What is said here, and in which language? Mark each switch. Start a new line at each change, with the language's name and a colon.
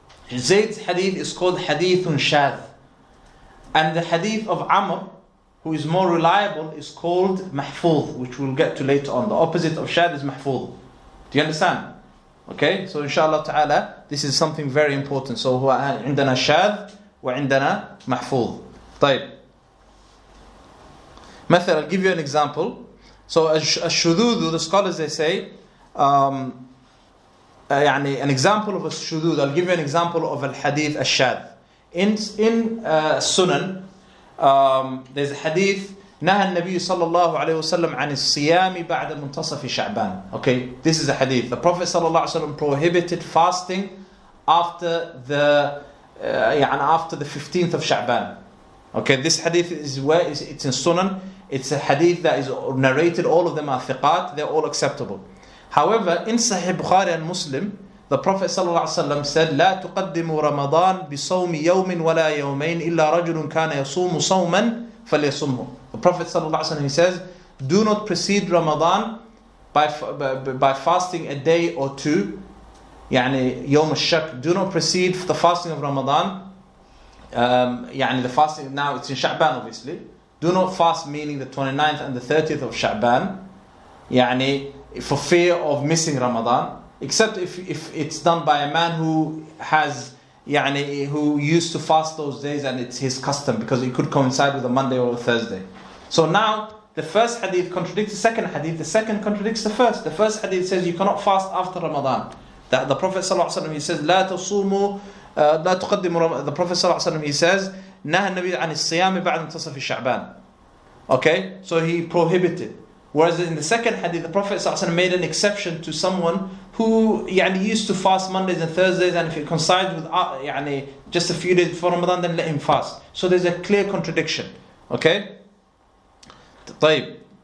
English: Zayd's hadith is called hadithun shadh. And the hadith of Amr, who is more reliable, is called mahfuz, which we'll get to later on. The opposite of shadh is mahfuz. Do you understand? Okay? So inshallah ta'ala, this is something very important.
Arabic: So عندنا شاذ وعندنا محفوظ. طيب. مثلا,
English: I'll give you an example. So الشذوذ, the scholars they say, an example of a shudud. I'll give you an example of al hadith al-shadh. In Sunan, there's a hadith,
Arabic: نهى النبي صلى الله عليه وسلم عن الصيام بعد منتصف شعبان.
English: Okay, this is a hadith. The Prophet صلى الله عليه وسلم prohibited fasting after the 15th of Sha'ban. Okay, this hadith is it's in Sunan. It's a hadith that is narrated. All of them are thiqat. They're all acceptable. However, in Sahih Bukhari and Muslim, the Prophet ﷺ said,
Arabic: لا تقدموا رمضان بصوم يوم ولا يومين إلا رجل كان يصوم صوما فليصمه.
English: The Prophet ﷺ, he says, do not precede Ramadan by fasting a day or two.
Arabic: يعني يوم الشك.
English: Do not precede the fasting of Ramadan. The fasting now, it's in Sha'ban obviously. Do not fast, meaning the 29th and the 30th of Sha'ban. For fear of missing Ramadan. Except if it's done by a man who has, who used to fast those days and it's his custom, because it could coincide with a Monday or a Thursday. So now, the first hadith contradicts the second hadith, the second contradicts the first. The first hadith says you cannot fast after Ramadan. The Prophet ﷺ, he says,
Arabic: لا تصوموا لا تقدم
English: the Prophet
Arabic: صلى الله عليه وسلم,
English: he says
Arabic: نهى النبي عن الصيام بعد منتصف شعبان.
English: Okay, so he prohibited. Whereas in the second hadith, the Prophet صلى الله عليه وسلم made an exception to someone who يعني used to fast Mondays and Thursdays, and if it coincides with يعني just a few days before Ramadan, then let him fast. So there's a clear contradiction. Okay.
Arabic: طيب.